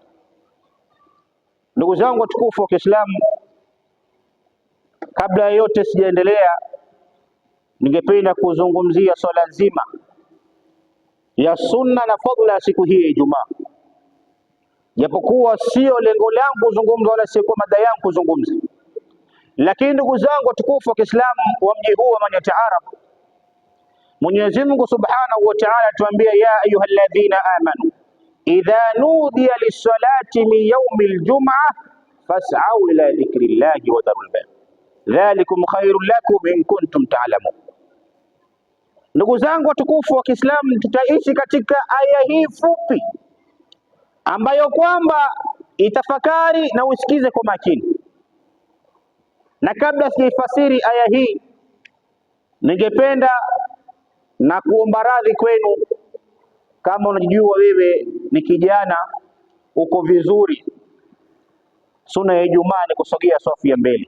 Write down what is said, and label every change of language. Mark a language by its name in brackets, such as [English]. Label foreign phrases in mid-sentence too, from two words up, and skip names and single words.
[Swahili] Ndugu zangu watukufu wa Kiislamu, kabla ya yote sijaendelea, ningependa kuzungumzia swala nzima ya sunna na fadhila ya siku hii ya Ijumaa, japokuwa sio lengo langu kuzungumza wala sio kwa mada yangu kuzungumza. Lakini ndugu zangu watukufu wa Kiislamu wa mji huu wa Manyata Arab, Mwenyezi Mungu [Arabic] سبحانه وتعالى tuambia, يا أيها الذين آمنوا إذا نودي للصلاة من يوم الجمعة فاسعوا إلى ذكر الله وذروا البيع ذلكم خير لكم إن كنتم تعلمون. [Swahili] Ndugu zangu watukufu wa Kiislamu, tutaishi katika aya hii fupi ambayo kwamba itafakari na usikize kwa makini. Na kabla sijaifasiri aya hii, ningependa na kuomba radhi kwenu, kama unajua wewe ni kijana uko vizuri, sunna ya Ijumaa ni kusogea safu ya mbele.